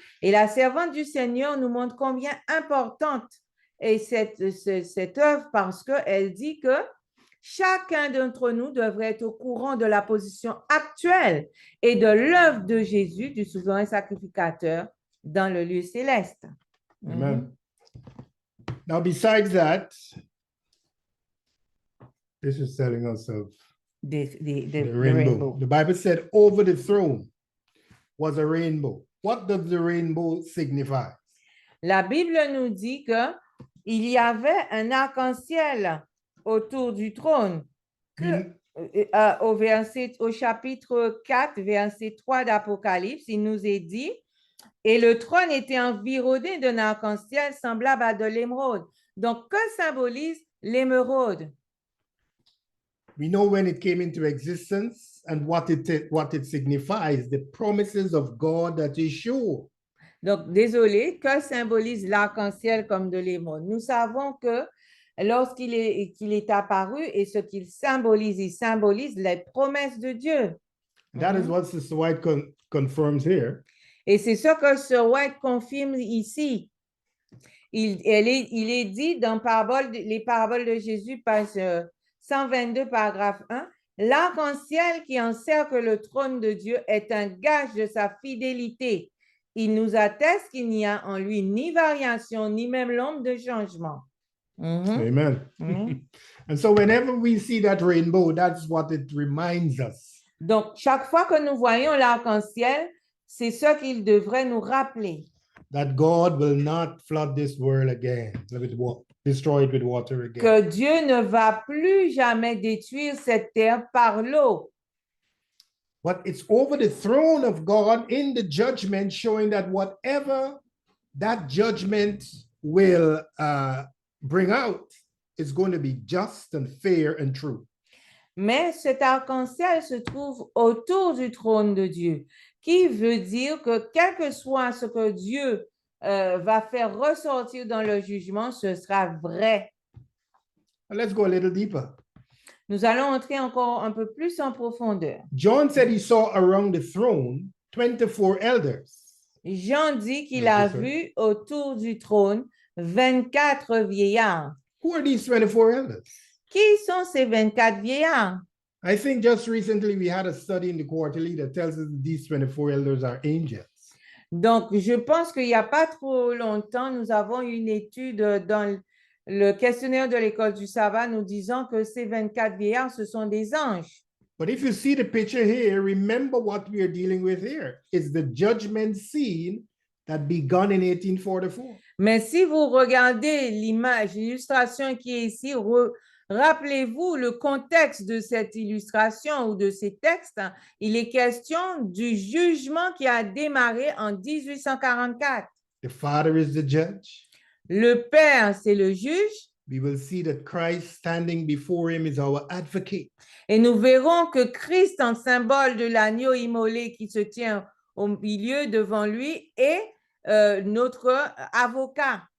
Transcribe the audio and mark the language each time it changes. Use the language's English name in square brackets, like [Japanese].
[French] Et la servante du Seigneur nous montre combien importante est cette œuvre parce qu'elle dit que chacun d'entre nous devrait être au courant de la position actuelle et de l'œuvre de Jésus, du souverain sacrificateur, dans le lieu céleste. Amen. [English] Now, besides that, this is telling us of The rainbow. The Bible said over the throne was a rainbow. What does the rainbow signify? [French] La Bible nous dit que il y avait un arc-en-ciel autour du trône. Au chapitre 4, verset 3 d'Apocalypse, il nous est dit, et le trône était environné d'un arc-en-ciel semblable à de l'émeraude. Donc, que symbolise l'émeraude? [English] We know when it came into existence and what it signifies, the promises of God that is sure. [French] Donc, désolé, que symbolise l'arc-en-ciel comme de l'émeraude? Nous savons que lorsqu'il est apparu et ce qu'il symbolise, il symbolise les promesses de Dieu. [English] That is what Sister White confirms here. [French] Et c'est ce que Sir White confirme ici. Il est dit dans les paraboles de Jésus, page 122, paragraphe 1, l'arc-en-ciel qui encercle le trône de Dieu est un gage de sa fidélité. Il nous atteste qu'il n'y a en lui ni variation, ni même l'ombre de changement. Amen. [English] And so whenever we see that rainbow, that's what it reminds us. [French] Donc, chaque fois que nous voyons l'arc-en-ciel, c'est ce qu'il devrait nous rappeler. [English] That God will not flood this world again, destroy it with water again. [French] Que Dieu ne va plus jamais détruire cette terre par l'eau. [English] But it's over the throne of God in the judgment, showing that whatever that judgment will bring out is going to be just and fair and true. [French] Mais cet arc-en-ciel se trouve autour du trône de Dieu, qui veut dire que quel que soit ce que Dieu va faire ressortir dans le jugement, ce sera vrai. [English] Let's go a little deeper. [French] Nous allons entrer encore un peu plus en profondeur. [English] John said he saw around the throne 24 elders. [French] Jean dit qu'il a vu autour du trône 24 vieillards. [English] Who are these 24 elders? [French] Qui sont ces 24 vieillards? [English] I think just recently we had a study in the quarterly that tells us these 24 elders are angels. [French] Donc, je pense qu'il n'y a pas trop longtemps, nous avons une étude dans le questionnaire de l'école du sabbat nous disant que ces 24 vieillards, ce sont des anges. [English] But if you see the picture here, remember what we are dealing with here. It's the judgment scene that began in 1844. [French] Mais si vous regardez l'image, l'illustration qui est ici, rappelez-vous le contexte de cette illustration ou de ces textes. Il est question du jugement qui a démarré en 1844. [English] The Father is the judge. [French] Le Père, c'est le juge. [English] We will see that Christ standing before him is our advocate. [French] Et nous verrons que Christ, en symbole de l'agneau immolé qui se tient au milieu devant lui, est notre avocat.